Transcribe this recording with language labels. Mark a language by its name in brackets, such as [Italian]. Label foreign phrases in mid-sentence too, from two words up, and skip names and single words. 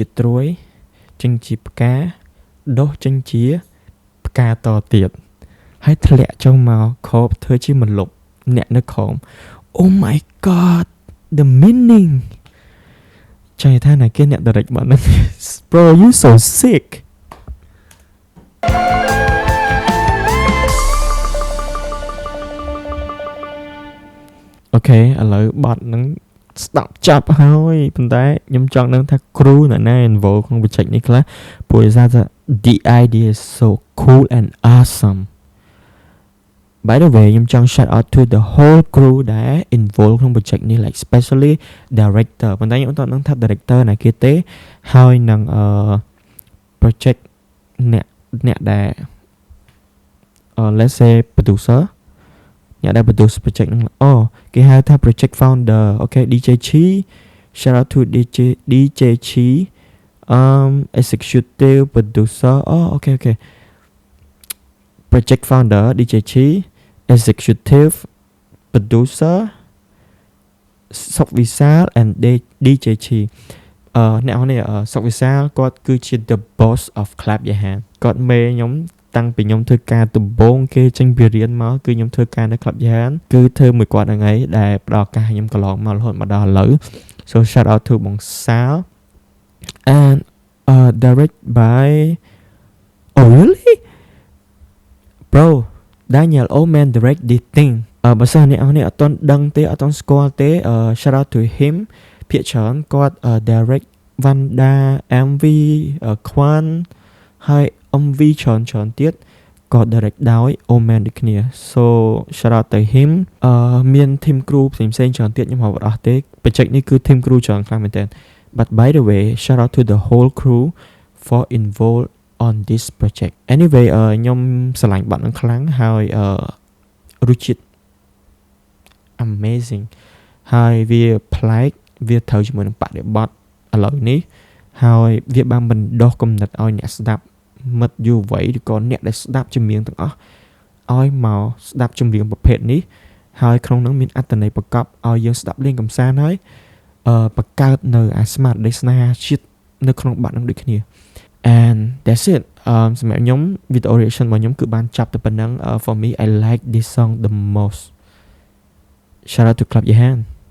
[Khmer] ត្រួយចេញជាផ្កាដុះចេញជាផ្កាតទៀតហើយធ្លាក់ចុះមកខោបធ្វើជាមលុបអ្នកនៅក្រោម [English] Oh my god the meaning [Khmer] ចង់ថាណាគេអ្នក direct បាត់ហ្នឹង [English] Bro you so sick [Khmer] អូខេឥឡូវបទហ្នឹងស្ដាប់ចាប់ហើយប៉ុន្តែខ្ញុំចង់ដឹងថាគ្រូអ្នកណា involve ក្នុង project នេះខ្លះព្រោះ [English] ថា the idea is so cool and awesome by the way [Khmer] ខ្ញុំចង់ [English] shout out to the whole crew [Khmer] ដែល involve ក្នុង project នេះ [English] like especially director [Khmer] ប៉ុន្តែខ្ញុំអត់ដឹងថា director ណាគេទេហើយនឹង project អ្នកដែល [English] let's say producer [Khmer] អ្នកដែល [English] produce project [Khmer] ហ្នឹងគេហៅថា [English] project founder [Khmer] អូខេ DJ Chi [English] shout out to DJ Chi executive producer [Khmer] អូខេ [English] project founder [Khmer] DJ Chi [English] executive producer [Khmer] សុកវិសាល and DJ Chi អ្នកនរនេះសុកវិសាលគាត់គឺជា [English] the boss of Club Jahan [Khmer] គាត់មេខ្ញុំតាំងពីខ្ញុំធ្វើការដំបូងគេចេញពីរៀនមកគឺខ្ញុំធ្វើការនៅ Club Jahan គឺធ្វើមួយគាត់ហ្នឹងឯងដែលផ្ដល់ឱកាសខ្ញុំកន្លងមករហូតមកដល់ឥឡូវ so [English] shout out to [Khmer] បងសាល [English] and direct by oh really bro Daniel Oman direct this thing [Khmer] បើសិនអ្នកនរអត់ទាន់ដឹងទេអត់ទាន់ស្គាល់ទេ [English] shout out to him [Khmer] ភាគច្រើនគាត់ direct Vanda MV Kwan ហើយ MV ច្រើនទៀតក៏ direct ដោយ Oman ដូចគ្នា [English] so shout out to him [Khmer] មាន [English] team crew [Khmer] ផ្សេងៗច្រើនទៀតខ្ញុំហៅអត់ទេ project នេះគឺ [English] team crew [Khmer] ច្រើនខ្លាំងមែនទែន [English] but by the way shout out to the whole crew for involved on this project anyway [Khmer] ខ្ញុំស្រឡាញ់បាត់នឹងខ្លាំងហើយរសជាតិ amazing ហើយវាប្លែកវាត្រូវជាមួយនឹងបរិប ទឥឡូវនេះហើយវាបានបណ្ដុះគំនិតឲ្យអ្នកស្ដាប់មិត្តយុវវ័យឬក៏អ្នកដែលស្ដាប់ចម្រៀងទាំងអស់ឲ្យមកស្ដាប់ចម្រៀងប្រភេទនេះហើយក្នុងនោះមានអត្ថន័យប្រកបឲ្យយើងស្ដាប់លេងកម្សាន្តហើយបង្កើតនៅអាស្មារតីស្នេហាជាតិនៅក្នុងបាត់នឹងដូចគ្នា [English] and that's it [Khmer] សម្រាប់ខ្ញុំ [English] video reaction [Khmer] របស់ខ្ញុំគឺបានចាប់តែប៉ុណ្ណឹង [English] for me I like this song the most shout out to Club Jahan